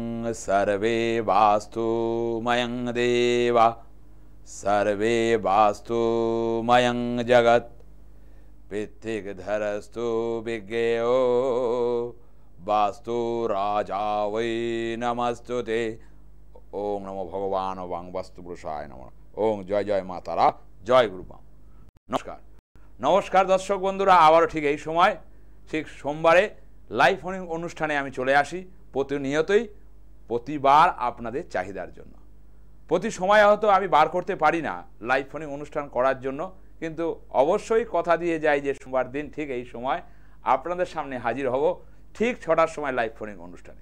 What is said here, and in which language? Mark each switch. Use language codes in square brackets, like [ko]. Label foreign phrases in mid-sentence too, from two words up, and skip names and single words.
[sa] सर्वे वास्तु मयं देवा सर्वे वास्तु मयं जगत् पित्तिकधरस्तु विज्ञेयो वास्तु राजा वै नमस्तुते। ओम नमो भगवान वाং वास्तु पुरुषाय नमः। [bn] ওম জয় জয় মা তারা, জয় গুরুমা। নমস্কার নমস্কার দর্শক বন্ধুরা, আবারও ঠিক এই সময় ঠিক সোমবারে লাইভ ফোনিং অনুষ্ঠানে আমি চলে আসি প্রতিনিয়তই প্রতিবার আপনাদের চাহিদার জন্য। প্রতি সময় হয়তো আমি বার করতে পারি না লাইভ ফোনিং অনুষ্ঠান করার জন্য, কিন্তু অবশ্যই কথা দিয়ে যাই যে সোমবার দিন ঠিক এই সময় আপনাদের সামনে হাজির হব ঠিক 6টার সময় লাইভ ফোনিং অনুষ্ঠানে।